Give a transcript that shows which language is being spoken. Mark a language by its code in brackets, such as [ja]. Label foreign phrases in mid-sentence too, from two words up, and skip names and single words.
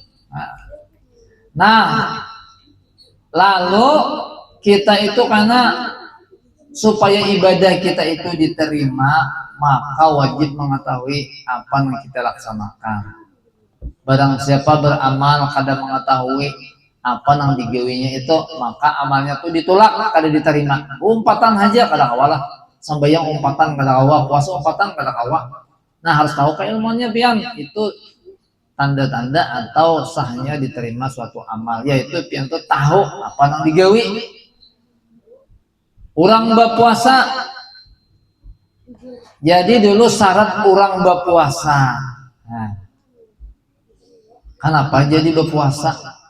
[id] Nah, lalu kita itu karena supaya ibadah kita itu diterima, maka wajib mengetahui apa yang kita laksanakan. Barang siapa beramal kadang mengetahui apa yang digawinya itu, maka amalnya tuh ditolak kada diterima. [bjn] Umpatan aja kada kawalah, sembahyang umpatan kada kawa, puasa umpatan kada kawa. Nah, harus tahu keilmuannya pian itu tanda-tanda atau sahnya diterima suatu amal, yaitu pian tuh tahu apa yang digawi. [id] Orang berpuasa, jadi dulu syarat orang berpuasa. Nah, kenapa jadi berpuasa?